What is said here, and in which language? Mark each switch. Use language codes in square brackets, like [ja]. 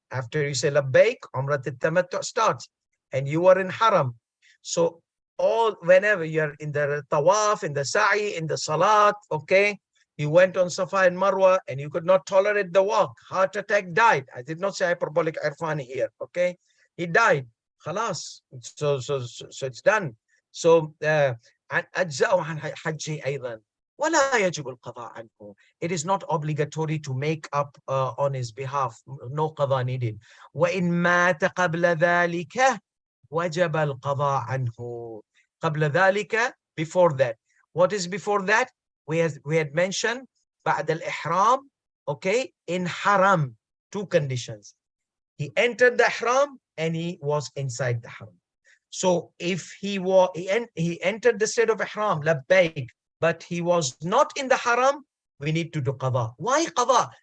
[en] After you say labbaik, Umrah al-Tamattu starts, and you are in haram. So whenever you're in the tawaf, in the sa'i, in the salat, okay, you went on Safa and Marwa and you could not tolerate the walk. Heart attack, died. I did not say hyperbolic irfani here, okay? He died. Khalas. So it's done. [ar] So أجزاء عن حجه أيضا. ولا يجب القضاء عنه. [en] It is not obligatory to make up on his behalf. No qada needed. [ar] وإن مات قبل ذلك وجب القضاء عنه. قبل ذلك, [en] before that. What is before that? We had mentioned [ar] بعد الإحرام, [en] okay, in haram. Two conditions. He entered the ihram and he was inside the haram. So if he entered the state of ihram, labbaik, but he was not in the haram, we need to do qada. Why qada?